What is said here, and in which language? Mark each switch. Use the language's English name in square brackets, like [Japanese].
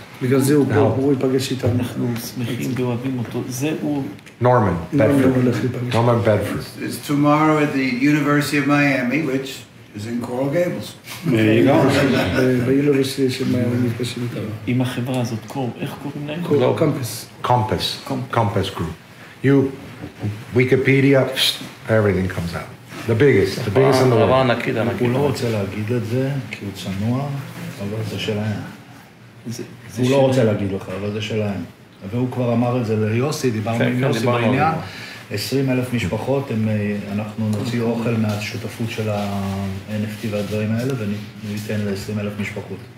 [Hebrew] בגלל זה הוא פה, הוא ייפגש איתנו. אנחנו שמחים ואוהבים אותו. זה הוא... [English] Norman Bedford. It's tomorrow at the University of Miami, which is in Coral Gables. [Hebrew] באוניברסיטה של מיאמי נפגשים איתנו. עם החברה הזאת, איך קוראים להם? [English] Compass Group. You, Wikipedia, everything comes out. The biggest in the world. [Hebrew] הוא לא רוצה להגיד את זה, כי הוא צנוע, אבל זה שלהם. הוא לא רוצה להגיד לך, אבל זה שלהם. והוא כבר אמר את זה ליוסי, דיברנו עם יוסי בעניין. 20,000 משפחות, אנחנו נוציא אוכל מהשותפות של ה-NFT והדברים האלה, וניתן ל-20,000 משפחות.